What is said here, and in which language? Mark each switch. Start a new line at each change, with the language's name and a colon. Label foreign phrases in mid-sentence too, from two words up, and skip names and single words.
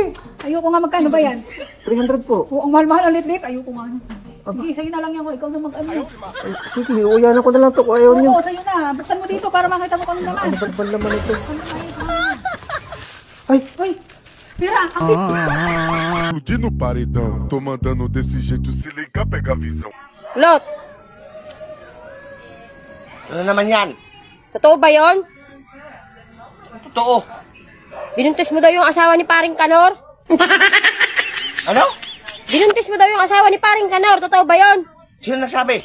Filipino: Ayoko nga, magkano ba yan? 300 po. Ang mahal-mahal ang liit-liit. Ayoko nga. Sige, sa'yo na lang yan ko. Ikaw na mag-ano. Ay, sige, uyanan ko na lang to kung ayaw niyo. Oo, sa'yo na. Buksan mo dito para makita mo kami naman. Ano ba naman ito? Ay! Uy! Pira! Ang
Portuguese: Explodir no paredão. Tô mandando desse jeito, se ligar, pega a visão.
Filipino: Lot, Ano naman yan? totoo ba yon? Totoo. Binuntis mo daw yung asawa ni Paring Kanor? Ano? Binuntis mo daw yung asawa ni Paring Kanor, totoo ba yon? Sino nagsabi?